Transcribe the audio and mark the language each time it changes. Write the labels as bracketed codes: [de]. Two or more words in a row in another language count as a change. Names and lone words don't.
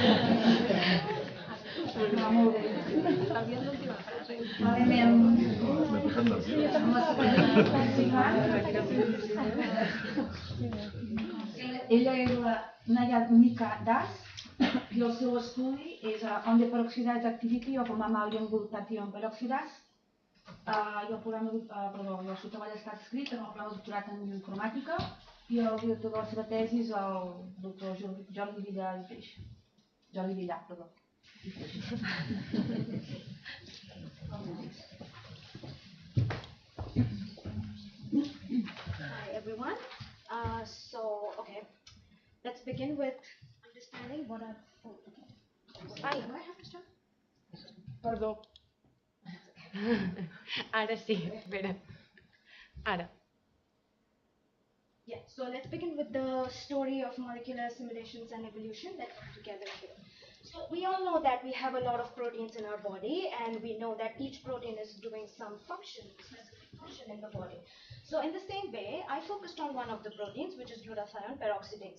[ca] Ella és la Nayanika i el seu estudi és [en] on the peroxidase activity of Mammalian Glutathione Peroxidase. [ca] I el seu treball està escrit en el programa de doctorat en Bioinformàtica i el director de la seva tesi és el doctor Jordi Villar i Peix. Jordi Villar, perdó. [en] Hi everyone. Okay, let's begin with understanding what are. Oh, okay. Do I have to start? [ca] Perdó. Ara sí, espera. Ara. [en] Yeah, so let's begin with the story of molecular simulations and evolution that come together here. So we all know that we have a lot of proteins in our body, and we know that each protein is doing some function, specific function in the body. So in the same way, I focused on one of the proteins, which is glutathione peroxidase.